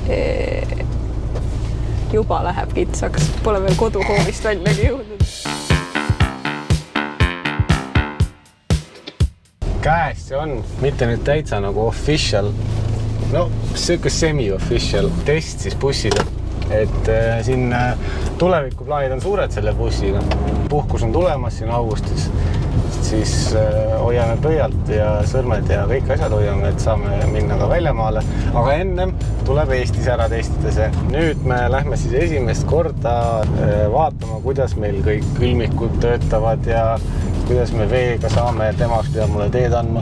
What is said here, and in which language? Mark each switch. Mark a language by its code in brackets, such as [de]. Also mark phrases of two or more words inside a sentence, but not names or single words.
[et] Juba läheb kitsaks, pole veel koduhoovist väljagi jõudnud. Käes see on, mitte nüüd täitsa nagu official, no siuke semi-official test siis bussile, et siin tulevikuplaanid on suured selle bussiga. Puhkus on tulemas siin augustis, siis hoiame pöialt ja sõrmed ja kõik asjad hoiame, et saame minna ka väljamaale. Aga ennem tuleb Eestis ära testida see. Nüüd me lähme siis esimest korda vaatama, kuidas meil kõik külmikud töötavad ja kuidas me veega saame, temaks peab mulle teed andma.